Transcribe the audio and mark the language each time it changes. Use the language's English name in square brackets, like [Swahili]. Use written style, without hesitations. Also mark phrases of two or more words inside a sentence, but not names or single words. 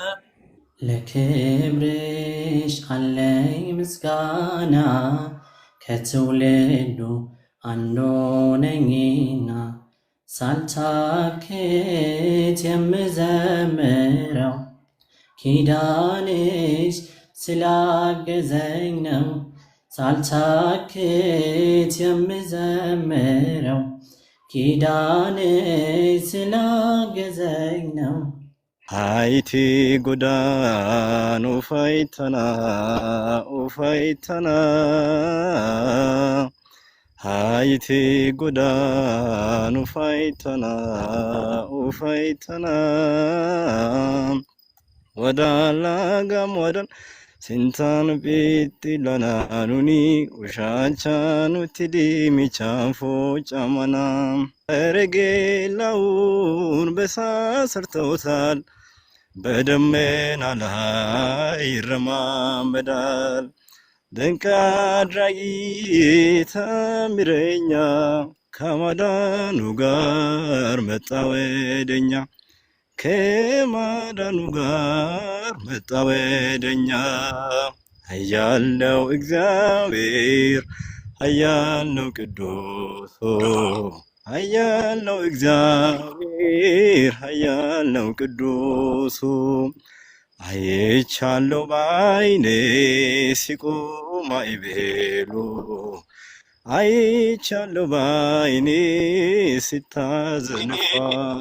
[Amharic] ለክብርሽ አለኝ ምስጋና ከትውልዱ አንዱ ነኝና ሳልታክት የምዘምረው ኪዳንሽ ስላገዘኝ ነው። ሳልታክት የምዘምረው ኪዳንሽ ስላገዘኝ ነው። [Wolaytta] ሃይቲ ጎዳን ኡፋይተና ኡፋይተና ሃይቲ ጎዳን ኡፋይተና ኡፋይተና ወዳላ ጋም ወዳን ሲንታን ቢቲ ለናኑኒ ውሻቻኑ ቲዲሚቻንፎ ጫመና [Amharic] ረጌላውን በሳሰርተውታል በደመና ላይ ይረማመዳል። ድንቅ አድራጊ ተአምረኛ ከማዳኑ ጋር መጣ ወደኛ ከማዳኑ ጋር መጣ ወደኛ። ኃያል ነው እግዚአብሔር ኃያል ነው ቅዱስ ኃያል ነው እግዚአብሔር ኃያል ነው ቅዱስ አይቻለሁ በዓይኔ ሲቆም ማዕበሉ አይቻለሁ በዓይኔ ሲታዘዝ ነፋሱ።